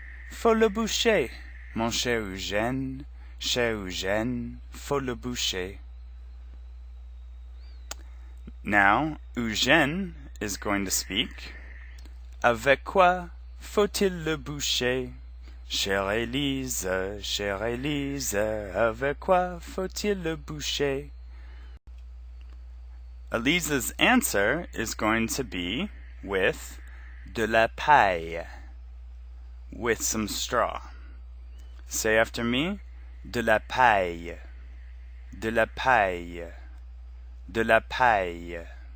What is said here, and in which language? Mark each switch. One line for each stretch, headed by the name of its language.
French: Faut le boucher, mon cher Eugène, faut le boucher.
English: Now, Eugène is going to speak.
French: Avec quoi faut-il le boucher? Chère Élise, avec quoi faut-il le boucher?
English: Élise's answer is going to be with
French: de la paille,
English: with some straw. Say after me,
French: de la paille, de la paille,
English: de la paille.